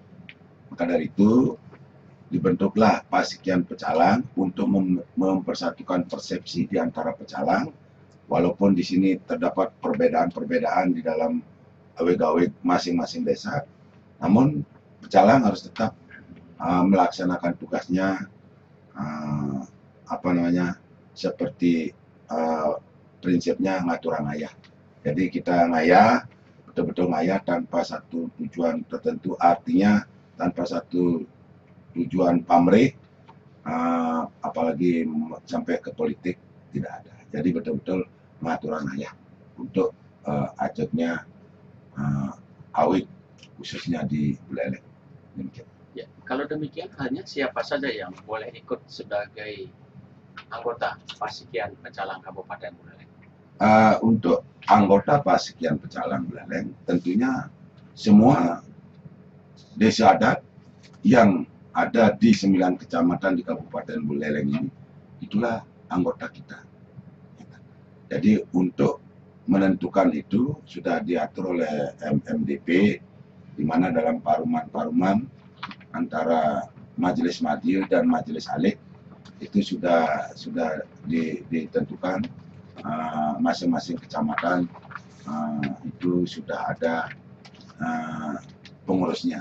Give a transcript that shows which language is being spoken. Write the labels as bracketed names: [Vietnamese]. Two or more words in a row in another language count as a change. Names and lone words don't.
[Indonesian] Maka dari itu dibentuklah Pasikian Pecalang untuk mempersatukan persepsi di antara pecalang, walaupun di sini terdapat perbedaan-perbedaan di dalam awe-gawe masing-masing desa, namun pecalang harus tetap melaksanakan tugasnya seperti prinsipnya [Balinese] ngaturang ngayah. [Indonesian] Jadi kita ngayah, betul-betul ngayah tanpa satu tujuan tertentu, artinya tanpa satu tujuan pamrih, apalagi sampai ke politik, tidak ada. Jadi betul-betul [Balinese] ngaturang ngayah [Indonesian] untuk ajaknya awit khususnya di Buleleng. Demikian. Ya, kalau demikian hanya siapa saja yang boleh ikut sebagai anggota Pasikian Pecalang Kabupaten Buleleng? Untuk anggota Pasikian Pecalang Buleleng, tentunya semua desa adat yang ada di 9 kecamatan di Kabupaten Buleleng ini, itulah anggota kita. Jadi untuk menentukan itu sudah diatur oleh MMDP, di mana dalam paruman-paruman antara Majelis Madya dan Majelis Alik itu sudah ditentukan, masing-masing kecamatan itu sudah ada pengurusnya.